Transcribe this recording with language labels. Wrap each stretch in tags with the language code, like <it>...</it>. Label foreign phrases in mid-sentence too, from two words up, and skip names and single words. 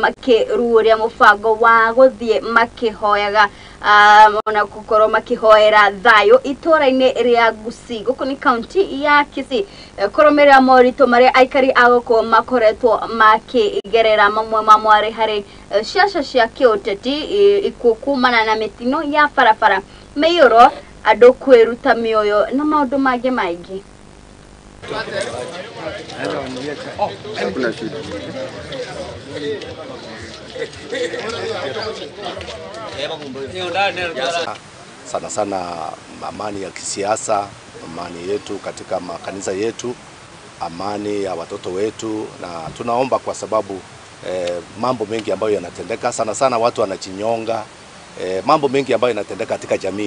<ki>makĩruũria mũbango wa gũthiĩ makĩhoyaga na gũkorwo makĩhoera thayũ itũũra-inĩ rĩa Gusii gũkũ nĩ county ya Kisii kũrũmĩrĩra moritũ marĩa aikari a gũkũ makoretwo makĩgerera mamwe mamwe harĩ ciaca cia kĩũteti ikuũ kumana na mĩtino ya barabara mĩiyũro andũ kwĩruta mĩoyo na maũndũ mangĩ maingĩ.</ki> <sw>Sana sana amani ya kisiasa, amani yetu katika makanisa yetu, amani ya watoto wetu, na tunaomba kwa sababu mambo mengi ambayo yanatendeka sana sana watu wanachinyonga, mambo mengi ambayo yanatendeka katika jamii.</sw>